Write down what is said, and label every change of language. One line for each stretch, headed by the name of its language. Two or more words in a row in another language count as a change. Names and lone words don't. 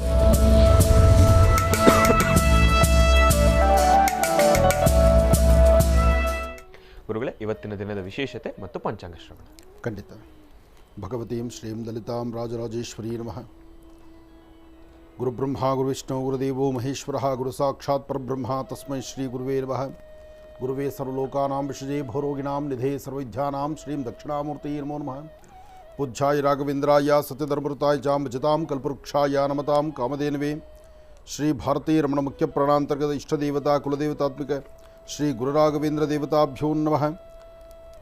Kannada: ಗುರುಗಳೇ, ಇವತ್ತಿನ ದಿನದ ವಿಶೇಷತೆ ಮತ್ತು ಪಂಚಾಂಗ ಶ್ರವಣ.
Sanskrit: ಖಂಡಿತ. ಭಗವತೀಂ ಶ್ರೀಂ ಲಲಿತಾಂ ರಾಜರಾಜೇಶ್ವರೀ ನಮಃ. ಗುರುಬ್ರಹ್ಮ ಗುರುವಿಷ್ಣು ಗುರುದೇವೋ ಮಹೇಶ್ವರ ಗುರು ಸಾಕ್ಷಾತ್ ಪರಬ್ರಹ್ಮ ತಸ್ಮೈ ಶ್ರೀ ಗುರುವೇ ನಮಃ. ಗುರುವೇ ಸರ್ವಲೋಕಾನಾಂ ವಿಷಜೇ ಭೋರೋಗಿಣಾಂ ನಿಧೇ ಸರ್ವವಿದ್ಯಾನಾಂ ಶ್ರೀಂ ದಕ್ಷಿಣಾಮೂರ್ತಿ ನಮೋ ನಮಃ. ಪೂಜ್ಯಾಯ ರಾಘವೇಂದ್ರಾಯ ಸತ್ಯಧರ್ಮೃತಾಯ ಜಾಂ ಭಜತಾಂ ಕಲ್ಪವೃಕ್ಷಾಯ ನಮತಾಂ ಕಾಮಧೇನವೇ. ಶ್ರೀ ಭಾರತೀ ರಮಣ ಮುಖ್ಯ ಪ್ರಾಣಾಂತರ್ಗತ ಇಷ್ಟದೇವತಾ ಕುಲದೇವತಾತ್ಮಿಕ ಶ್ರೀ ಗುರುರಾಘವೇಂದ್ರ ದೇವತಾಭ್ಯೋ ನಮಃ.